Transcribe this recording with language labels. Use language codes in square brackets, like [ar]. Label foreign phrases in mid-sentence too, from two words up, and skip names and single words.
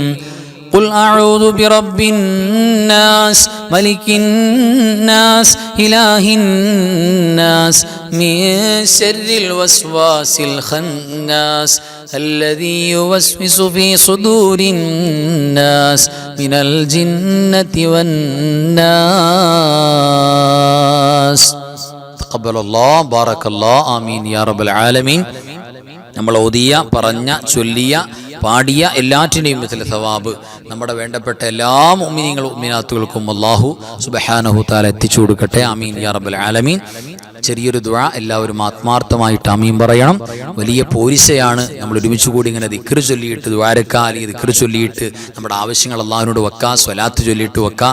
[ar] قل أعوذ برب الناس ملك الناس إله الناس من شر الوسواس الخناس الذي يوسوس في صدور الناس من الجنة والناس. تقبل الله بارك الله آمين يا رب العالمين. [ml] നമ്മൾ ഓതിയ, പറഞ്ഞ, ചൊല്ലിയ, പാടിയ എല്ലാറ്റിൻ്റെയും [ar] مثل ثواب [ml] നമ്മുടെ വേണ്ടപ്പെട്ട എല്ലാ മുഅ്മിനീങ്ങളും മുഅ്മിനാത്തുകൾക്കും [ar] الله سبحانه وتعالى [ml] എത്തിച്ചു കൊടുക്കട്ടെ. [ar] آمين يا رب العالمين. [ml] ചെറിയൊരു ദുആ എല്ലാവരും ആത്മാർത്ഥമായിട്ട് ആമീൻ പറയണം. വലിയ പോരിശയാണ് നമ്മൾ ഒരുമിച്ച് കൂടി ഇങ്ങനെ ദിക്ർ ചൊല്ലിയിട്ട് ദുആരക്കാ, അല്ലെങ്കിൽ ദിക്ർ ചൊല്ലിയിട്ട് നമ്മുടെ ആവശ്യങ്ങൾ അല്ലാഹുവിനോട് വെക്കുക, സ്വലാത്ത് ചൊല്ലിയിട്ട് വെക്കുക.